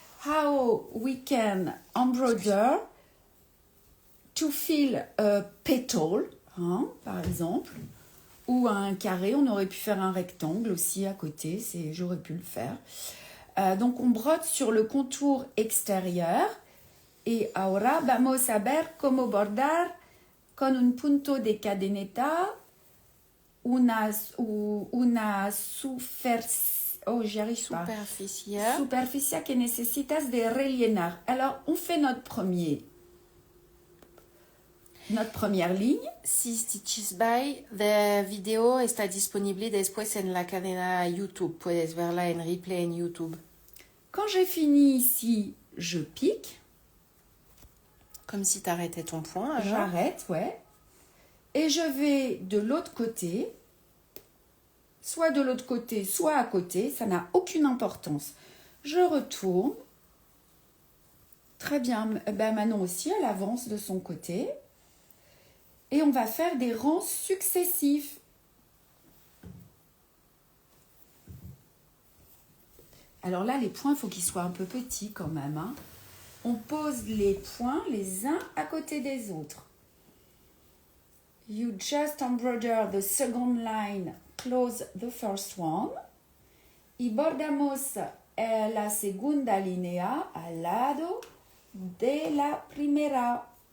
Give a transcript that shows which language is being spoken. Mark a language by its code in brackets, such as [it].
[en] How we can embroider to fill a petal, [fr] hein, par exemple, ou un carré. On aurait pu faire un rectangle aussi à côté. J'aurais pu le faire. Donc on brode sur le contour extérieur. [es] Et ahora vamos a ver cómo bordar con un punto de cadeneta una superficie que necesitas de rellenar. [fr] Alors on fait notre première ligne. [en] 6 stitches by. The video [es] está disponible después en la cadena YouTube. Puedes verla en replay en YouTube. [fr] Quand j'ai fini ici, je pique. Comme si tu arrêtais ton point. J'arrête, ouais. Et je vais de l'autre côté. Soit de l'autre côté, soit à côté. Ça n'a aucune importance. Je retourne. Très bien. Ben Manon aussi, elle avance de son côté. Et on va faire des rangs successifs. Alors là, les points, il faut qu'ils soient un peu petits quand même. Hein. On pose les points les uns à côté des autres. [en] You just embroider the second line, close the first one. [es] Y bordamos la segunda línea al lado de la primera.